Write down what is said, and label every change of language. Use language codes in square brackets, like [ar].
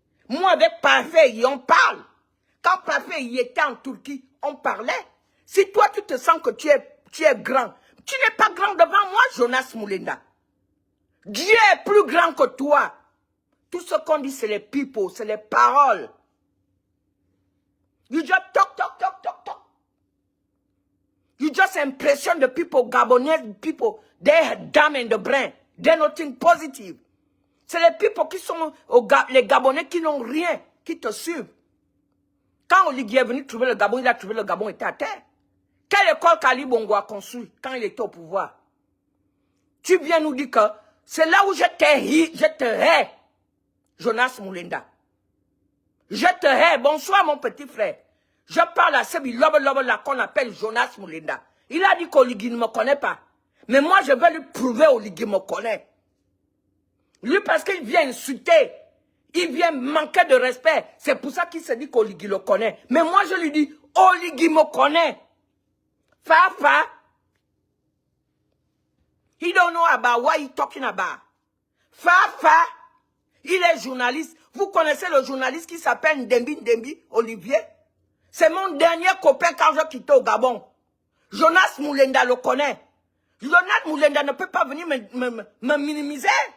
[fr] Moi, avec Parfait, on parle. Quand Parfait était en Turquie, on parlait. Si toi, tu te sens que tu es grand, tu n'es pas grand devant moi, Jonas Moulinda. Dieu est plus grand que toi. Tout ce qu'on dit, c'est les people, c'est les paroles. [en] You just talk. You just impression the people, Gabonese people. They're dumb in the brain. They're nothing positive. [fr] C'est les people qui sont, les Gabonais qui n'ont rien, qui te suivent. Quand Oligui est venu trouver le Gabon, il a trouvé le Gabon était à terre. Quelle école qu'Ali Bongo a construit quand il était au pouvoir? Tu viens nous dire que c'est là où je te hais, Jonas Moulinda. Je te hais. Bonsoir mon petit frère. Je parle à Sebi Lobe là qu'on appelle Jonas Moulinda. Il a dit qu'Oligui ne me connaît pas. Mais moi je vais lui prouver Oligui me connaît. Lui parce qu'il vient insulter. Il vient manquer de respect. C'est pour ça qu'il se dit qu'Oligui le connaît. Mais moi je lui dis, Oligui me connaît. Fafa. [en] He don't know about what he talking about. [fr] Fafa. Il est journaliste. Vous connaissez le journaliste qui s'appelle Ndembi Olivier? C'est mon dernier copain quand je quittais au Gabon. Jonas Moulinda le connaît. Jonas Moulinda ne peut pas venir me minimiser.